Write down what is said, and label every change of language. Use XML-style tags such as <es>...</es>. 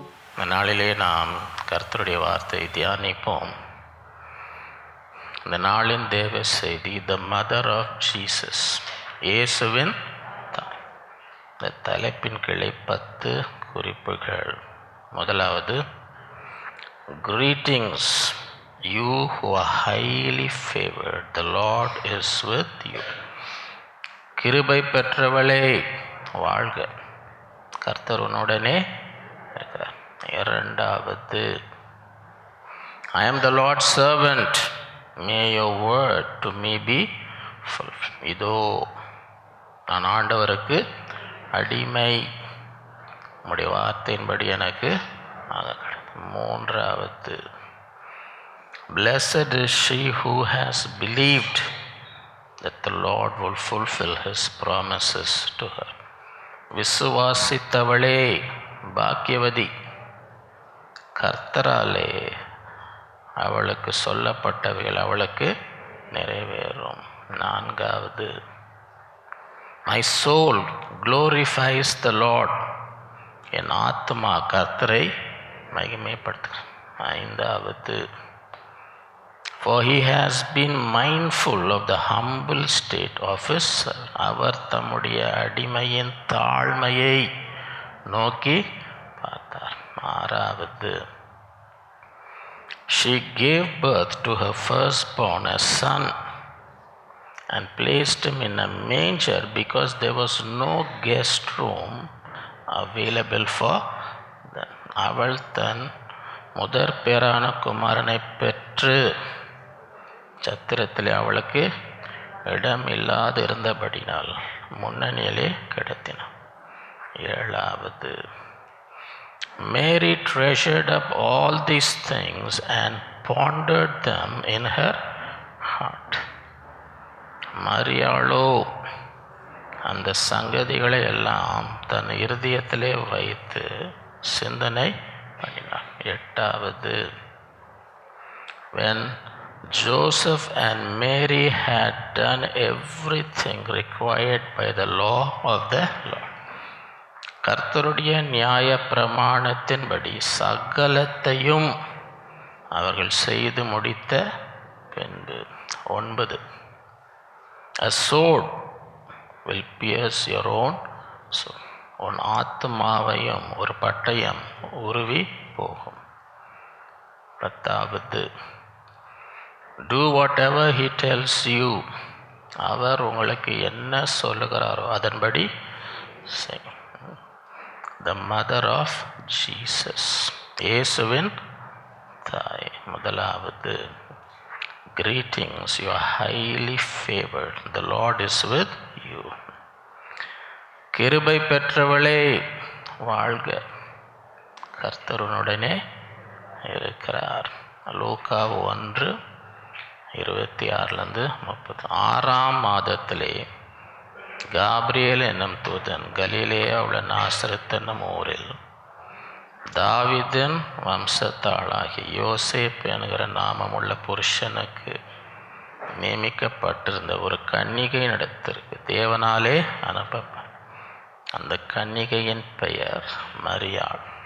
<ta>இந்த நாளிலே நாம் கர்த்தருடைய வார்த்தை தியானிப்போம். இந்த நாளின் தேவ செய்தி</ta> <en>the mother of Jesus,</en> <ta>இயேசுவின் தாய். இந்த தலைப்பின் கீழே 10 குறிப்புகள். முதலாவது,</ta> <en>greetings you who are highly favored, the Lord is with you.</en> <ta>கிருபை பெற்றவளே வாழ்க, கர்த்தர் உன்னுடனே இருக்கிறார். இரண்டாவது,</ta> <en>I am the Lord's servant, may your word to me be fulfilled.</en> <ta>இதோ நான் ஆண்டவருக்கு அடிமை, உம்முடைய வார்த்தையின்படி எனக்கு ஆக. மூன்றாவது,</ta> <en>blessed is she who has believed that the Lord will fulfill his promises to her.</en> <ta>விசுவாசித்தவளே பாக்கியவதி, கர்த்தராலே அவளுக்கு சொல்லப்பட்டவைகள் அவளுக்கு நிறைவேறும். நான்காவது,</ta> <en>my soul glorifies the Lord,</en> <ta>என் ஆத்மா கர்த்தரை மகிமைப்படுத்துகிறார். ஐந்தாவது,</ta> <en>for he has been mindful of the humble state of his servant.</en> <ta>அவர் தம்முடைய அடிமையின் தாழ்மையை நோக்கி பார்த்தார். ஆறாவது,</ta> <en>she gave birth to her firstborn, a son, and placed him in a manger because there was no guest room available for them.</en> <ta>அவள் தன் முதற் பேரான குமாரனை பெற்று சத்திரத்திலே அவளுக்கு இடம் இல்லாது இருந்தபடினால் முன்னணியிலே கிடத்தினார். ஏழாவது,</ta> <en>Mary treasured up all these things and pondered them in her heart.</en> <ta>மரியாளோ அந்த சங்கதிகளை எல்லாம் தன் இருதயத்திலே வைத்து சிந்தனை பண்ணினார். எட்டாவது,</ta> <en>when Joseph and Mary had done everything required by the law of the Lord,</en> <ta>கர்த்தருடைய நியாய பிரமாணத்தின்படி சகலத்தையும் அவர்கள் செய்து முடித்த பின்பு.</ta> <en>9, a sword will pierce your own soul.</en> <ta>உன் ஆத்மாவையும் ஒரு பட்டயம் உருவி போகும். 10வது,</ta> <en>do whatever he tells you.</en> <ta>அவர் உங்களுக்கு என்ன சொல்லுகிறாரோ அதன்படி செய்.</ta> <en>The mother of Jesus,</en> <ta>இயேசுவின் தாய். முதலாவது,</ta> <en>greetings, you are highly favored, the Lord is with you.</en> <ta>கிருபை பெற்றவளே வாழ்க, கர்த்தர் உன்னுடனே இருக்கிறார். லூக்கா 1:26-30. 6ஆம் மாதத்திலே காபிரியேல் என்னும் தூதன் கலிலேயா உள்ள நாசரேத் என்னும் ஊரில் தாவீதின் வம்சத்தாளாகிய யோசேப் என்கிற நாமமுள்ள புருஷனுக்கு நியமிக்கப்பட்டிருந்த ஒரு கன்னிகை நடத்திற்கு தேவனாலே அனுப்பப்பட்ட அந்த கன்னிகையின் பெயர் மரியாள்.</ta>